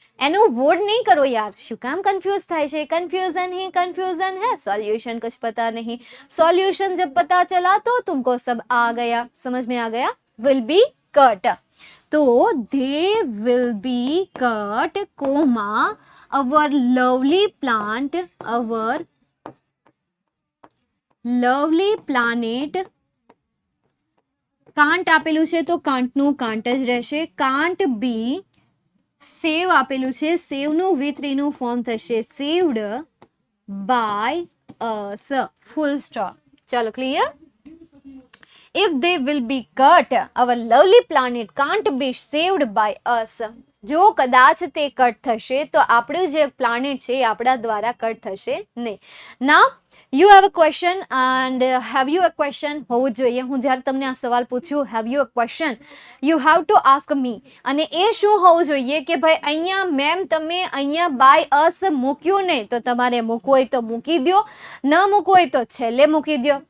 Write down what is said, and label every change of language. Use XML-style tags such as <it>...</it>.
<hi>एनु वोड नहीं करो यार, शू काम कंफ्यूज</hi> <gu>થાય છે?</gu> <hi>कंफ्यूजन ही कंफ्यूजन है, सॉल्यूशन कुछ पता नहीं. सॉल्यूशन जब पता चला तो तुमको सब आ गया, समझ में आ गया.</hi> <en>Will be cut, तो they will be cut comma our lovely plant, our lovely planet.</en> <gu>કાંટ આપેલું છે તો કાંટનું કાંટ જ રહેશે. કાંટ બી સેવ આપેલું છે, સેવનું V3 નું ફોર્મ થશે</gu> <en>saved by us,</en> <gu>full stop. ચાલો clear.</gu> <en>If they will be cut, our lovely planet can't be saved by us.</en> <gu>જો કદાચ તે કટ થશે તો આપણું જે પ્લાનેટ છે એ આપણા દ્વારા કટ થશે નહીં.</gu> <en>ના you have a question and have you a question</en> <gu>હોવું જોઈએ. હું જ્યારે તમને આ સવાલ પૂછ્યું</gu> <en>Have you a question, you have to ask me.</en> <gu>અને એ શું હોવું જોઈએ કે ભાઈ અહીંયા મેમ તમે અહીંયા બાય અસ મૂક્યું નહીં તો તમારે મૂકવું હોય તો મૂકી દો, ન મૂકવું હોય તો છેલ્લે મૂકી દો.</gu>